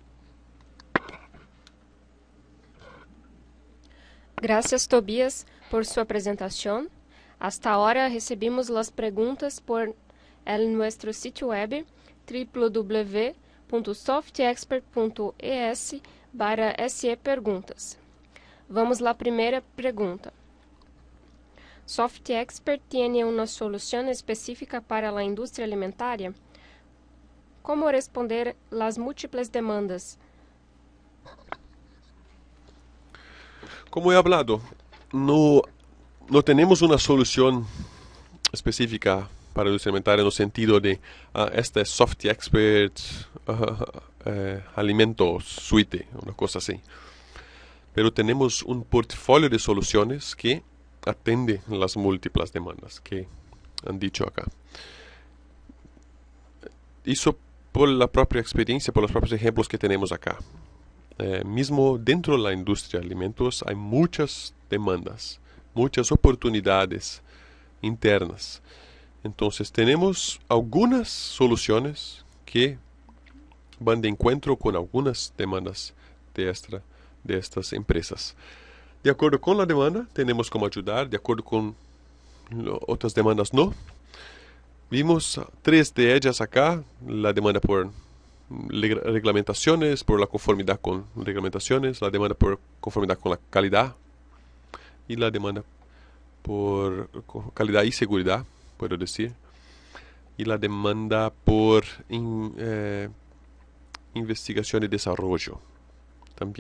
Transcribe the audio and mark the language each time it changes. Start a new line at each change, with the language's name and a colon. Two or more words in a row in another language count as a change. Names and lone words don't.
Spanish: Gracias, Tobias, por su presentación. Hasta ahora recibimos las preguntas por nuestro sitio web www.softexpert.es/se-perguntas.
Portuguese: Vamos à primeira pergunta. SoftExpert tem uma solução específica para a indústria alimentária? Como responder às múltiplas demandas?
Spanish: Como he hablado, no tenemos una solución específica para
Portuguese: a indústria alimentar no sentido de esta é Soft Expert Alimentos Suite, uma coisa assim. Pero temos um portfólio de soluções que atende as múltiplas demandas que
Spanish: han dicho acá.
Portuguese: Isso
Spanish: por la
Portuguese: própria experiência, por os próprios exemplos que temos acá. Mesmo dentro da indústria de alimentos, há muitas demandas, muitas oportunidades internas. Então, temos algumas soluções que vão de encontro com algumas demandas
Spanish: de estas
Portuguese: empresas. De acordo com a demanda, temos como ajudar, de acordo com outras demandas, não.
Spanish: Vimos 3 de ellas acá, la demanda por reglamentaciones, por la conformidad con reglamentaciones, la demanda por conformidad con la calidad y la demanda por calidad y seguridad, puedo decir, y la demanda por investigación y desarrollo también.